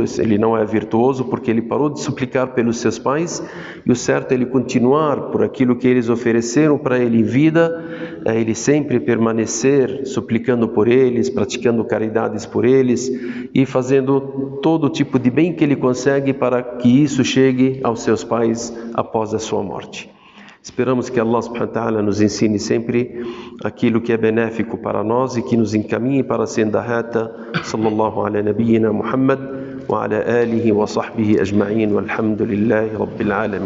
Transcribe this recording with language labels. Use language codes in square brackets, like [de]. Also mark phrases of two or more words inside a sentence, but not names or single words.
[pt] Ele não é virtuoso porque ele parou de suplicar pelos seus pais, e o certo é ele continuar por aquilo que eles ofereceram para ele em vida, é ele sempre permanecer suplicando por eles, praticando caridades por eles e fazendo todo tipo de bem que ele consegue para que isso chegue aos seus pais após a sua morte. Esperamos que Allah [ar] سبحانه وتعالى [pt] nos ensine sempre aquilo que é benéfico para nós e que nos encaminhe para a senda reta. [ar] صلى الله على نبينا محمد وعلى آله وصحبه أجمعين والحمد لله رب العالمين.